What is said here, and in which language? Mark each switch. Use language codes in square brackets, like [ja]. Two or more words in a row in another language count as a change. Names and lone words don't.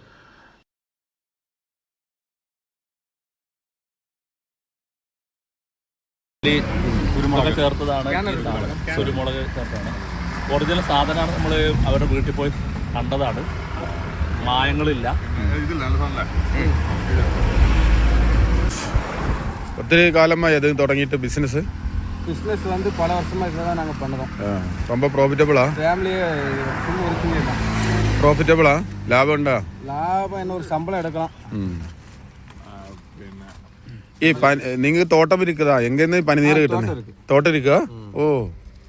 [ml] കുരുമുളക് ചേർത്തതാണ്. കുരുമുളക് ചേർത്താണ് ഒറിജിനൽ സാധനമാണ്. നമ്മൾ അവരുടെ വീട്ടിൽ പോയി കണ്ടതാണ്. മായങ്ങളില്ല. ഒത്തിരി കാലമായി അത് തുടങ്ങിയിട്ട് ബിസിനസ് [ta] வந்து பல வருஷமா இதுதான் நாங்கள் பண்ணுறோம். ரொம்ப ப்ராஃபிட்டபிளா? [en] family-e full working தான். [ta] ப்ராஃபிட்டபிளா? லாபம் உண்டா? லாபம் என்ன, ஒரு சம்பளம் எடுக்கலாம். [ml] ഈ നിങ്ങൾക്ക് തോട്ടം ഇരിക്കതാ? എങ്ങനെ പനിനീര് കിട്ടുന്നത്? തോട്ടം ഇരിക്കുക? ഓ,